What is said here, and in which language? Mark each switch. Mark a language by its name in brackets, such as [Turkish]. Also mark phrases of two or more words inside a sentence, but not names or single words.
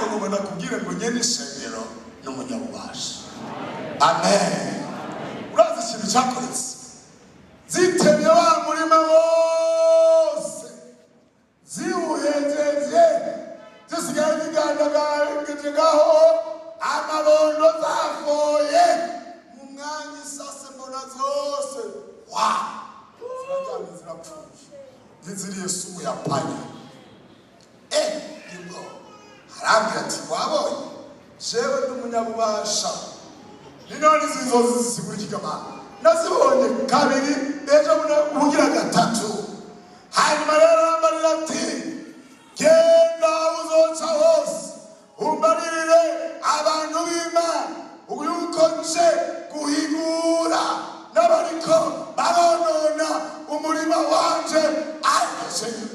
[Rundi] ngomba nakubwire ngo nyene ishengero n'umunyabubasha amen urazi ikintu cyakoretse zitemye wa murima wose ziwuhejeje zisigaye zigandagaje ngaho amabondo zafoye mu mwanya isase mbona zose wa zirajyana zirapfuje ntiziriye [Swahili] sumu ya panya [Rundi] nibwo harambwira ati wabonye jewe ndi umunyabubasha ninone izi nzozi zisigurikika Mana nazibonye kabiri ejo bugira gatatu hanyuma rero arambarira ati genda uzoca hose umbaririre abantu b'Imana ubu yuko nje guhigura n'abariko baronona umurima wanje aje